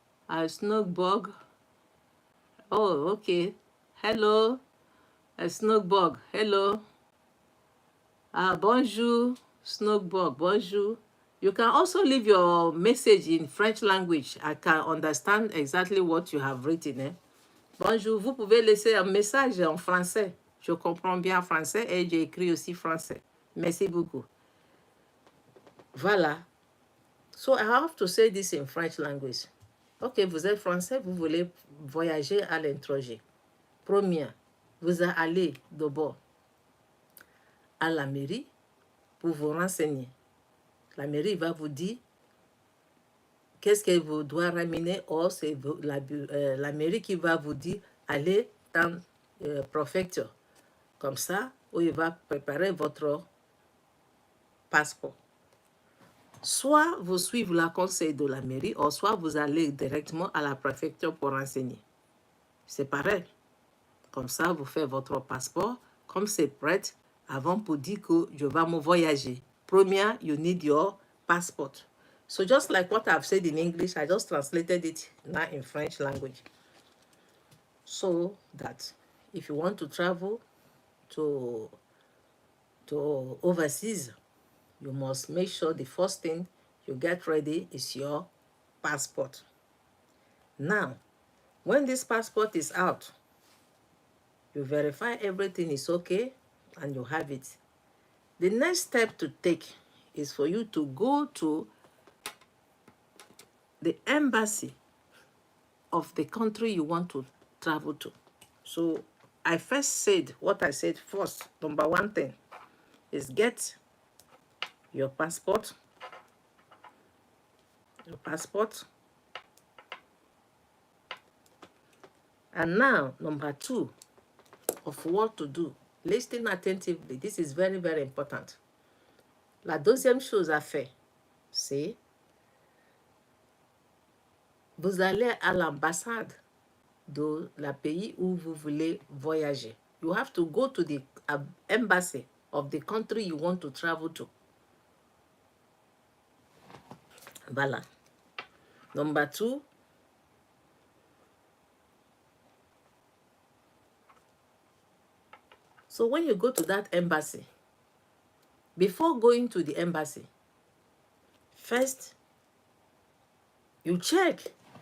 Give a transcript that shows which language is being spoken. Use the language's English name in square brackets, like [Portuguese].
[English] Snowbug. Oh, okay. Hello, Snowbug. Hello. [French] Bonjour, Snowbug. Bonjour. [English] You can also leave your message in French language. I can understand exactly what you have written. [French] Bonjour, vous pouvez laisser un message en français. Je comprends bien français et j'ai écrit aussi français. Merci beaucoup. Voilà. [English] So I have to say this in French language. [French] Ok, vous êtes français, vous voulez voyager à l'étranger. Première, vous allez d'abord à la mairie pour vous renseigner. La mairie va vous dire qu'est-ce qu'elle vous doit ramener, ou c'est la mairie qui va vous dire allez dans préfecture. Comme ça, où il va préparer votre passeport. Soit vous suivez le conseil de la mairie, ou soit vous allez directement à la préfecture pour renseigner. C'est pareil. Comme ça, vous faites votre passeport. Comme c'est prêt, avant pour dire que je vais me voyager. [English] Première, you need your passport. So just like what I've said in English, I just translated it now in French language. So that if you want to travel to overseas, you must make sure the first thing you get ready is your passport. Now, when this passport is out, you verify everything is okay and you have it. The next step to take is for you to go to the embassy of the country you want to travel to. So I first said what I said first. Number one thing is get your passport. And now, number two of what to do. Listen attentively. This is very, very important. [French] La deuxième chose à faire, c'est vous allez à l'ambassade de la pays où vous voulez voyager. [English] You have to go to the embassy of the country you want to travel to. Voilà. Number two, so when you go to that embassy, before going to the embassy, first, you check.